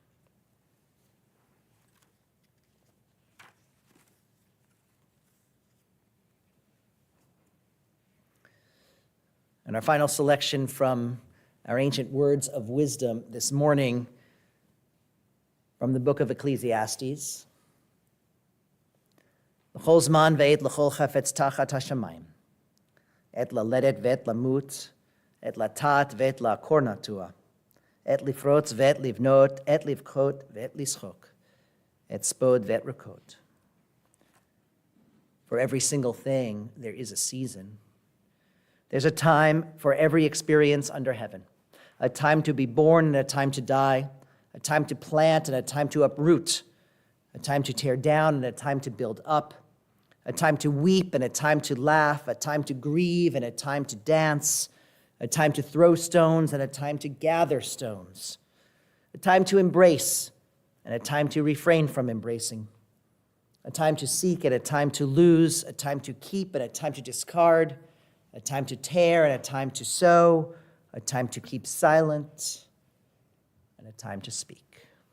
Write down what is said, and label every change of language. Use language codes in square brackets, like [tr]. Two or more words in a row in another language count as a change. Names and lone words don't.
[en] And our final selection from our ancient words of wisdom this morning from the book of Ecclesiastes. [he] לכל זמן ועת לכל חפץ תחת השמים, עת ללדת ועת למות, עת לטעת ועת לעקור נטוע, עת לפרוץ ועת לבנות, עת לבכות ועת לשחוק, עת ספוד ועת רקוד. [en] For every single thing, there is a season. There's a time for every experience under heaven, a time to be born and a time to die, a time to plant and a time to uproot, a time to tear down and a time to build up, a time to weep and a time to laugh, a time to grieve and a time to dance, a time to throw stones and a time to gather stones, a time to embrace and a time to refrain from embracing, a time to seek and a time to lose, a time to keep and a time to discard, a time to tear and a time to sow, a time to keep silent and a time to speak.